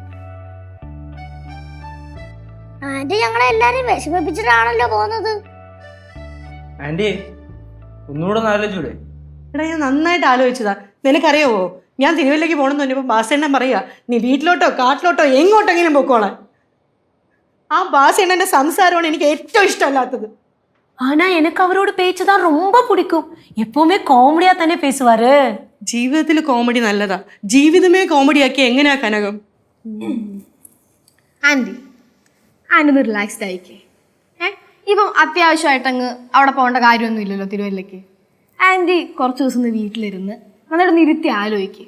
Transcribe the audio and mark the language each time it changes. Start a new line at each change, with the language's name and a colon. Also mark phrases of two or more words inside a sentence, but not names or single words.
Malayalam: ആന്റി ഞങ്ങളെ എല്ലാരും വിഷമിപ്പിച്ചിട്ടാണല്ലോ പോകുന്നത്. ആന്റി ഒന്നുകൂടെ ആലോചിച്ചൂടെ? എടാ, ഞാൻ നന്നായിട്ട് ആലോചിച്ചതാ. നിനക്കറിയാവോ, ഞാൻ തിരുവല്ലയ്ക്ക് പോകണമെന്ന് പറഞ്ഞപ്പോൾ ബാസേണ്ണൻ പറയാ, നീ വീട്ടിലോട്ടോ കാട്ടിലോട്ടോ എങ്ങോട്ടെങ്കിലും പൊക്കോളാൻ. ആ ബാസേണ്ണൻ്റെ സംസാരമാണ് എനിക്ക് ഏറ്റവും ഇഷ്ടമല്ലാത്തത്.
Tamil: ஆனா எனக்கு அவரோட பேச்சு தான் ரொம்ப பிடிக்கும். எப்பவுமே காமெடியா தானே பேசுவாரு.
Malayalam: ജീവിതത്തിൽ കോമഡി നല്ലതാ, ജീവിതമേ കോമഡിയാക്കി എങ്ങനെയാ കനകം? ആന്റി ഒന്ന് റിലാക്സ്ഡ് ആയിക്കേ. ഇപ്പം അത്യാവശ്യമായിട്ടങ്ങ് അവിടെ പോകേണ്ട കാര്യമൊന്നും ഇല്ലല്ലോ തിരുവല്ലയ്ക്ക്. ആന്റി കുറച്ച് ദിവസം ഒന്ന് വീട്ടിലിരുന്ന് നന്നായിട്ടൊന്ന് ഇരുത്തി ആലോചിക്കുക.